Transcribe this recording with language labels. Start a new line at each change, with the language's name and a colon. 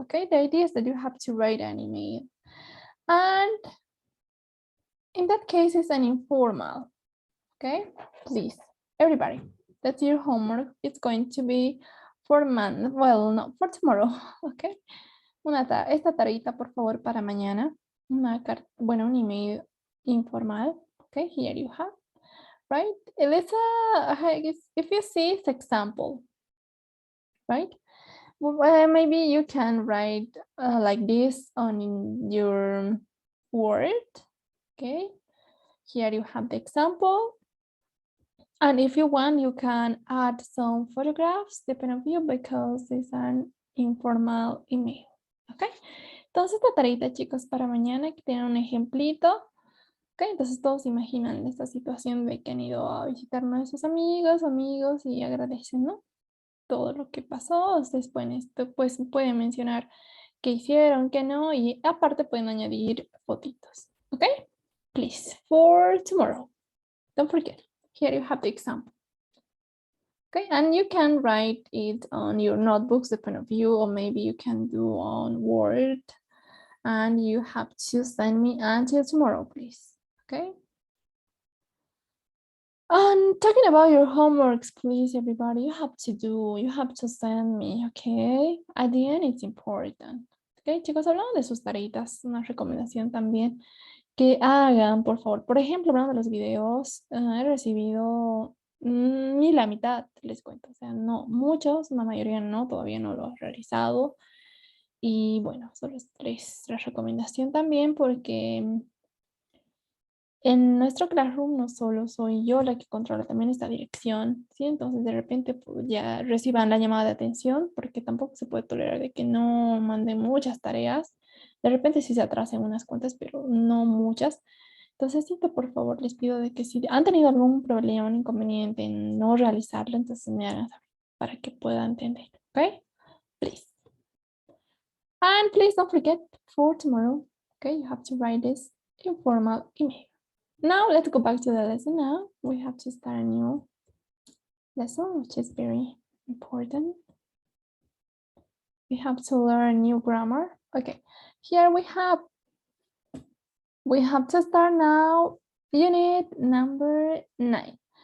English: Okay, the idea is that you have to write an email. And in that case, it's an informal, okay? Please, everybody, that's your homework. It's going to be for Monday, well, no, for tomorrow, okay?
Spanish: Esta tareita, por favor, para mañana. Un email informal, okay?
English: Here you have, right? If you see, it's example, right? Well, maybe you can write like this on your Word. Okay, here you have the example. And if you want, you can add some photographs, depending on you, because it's an informal email.
Spanish: Ok, entonces esta tareita, chicos, para mañana, que tienen un ejemplito. Ok, entonces todos imaginan esta situación de que han ido a visitar a sus amigos y agradecen, ¿no? Todo lo que pasó. Ustedes pueden mencionar qué hicieron, qué no, y aparte pueden añadir fotitos.
English: Ok, please, for tomorrow. Don't forget, here you have the example. Okay, and you can write it on your notebooks, depending on you, or maybe you can do on Word, and you have to send me until tomorrow, please. Okay. And talking about your homeworks, please, everybody, you have to send me, okay? At the end, it's important.
Spanish: Okay, chicos, hablando de sus tareitas, una recomendación también que hagan, por favor. Por ejemplo, hablando de los videos, he recibido ni la mitad, les cuento. O sea, no muchos, la mayoría no, todavía no lo he realizado. Y bueno, solo es la recomendación también porque en nuestro Classroom no solo soy yo la que controla también esta dirección, ¿sí? Entonces de repente pues, ya reciban la llamada de atención porque tampoco se puede tolerar de que no manden muchas tareas. De repente sí se atrasen unas cuantas, pero no muchas. Entonces sí que por favor les pido de que si han tenido algún problema, un inconveniente en no realizarlo, entonces me hagan saber para que puedan entender, ¿ok?
English: Please. And please don't forget for tomorrow, okay, you have to write this informal email. Now let's go back to the lesson now. We have to start a new lesson, which is very important. We have to learn new grammar. Okay, here we have to start now unit number 9.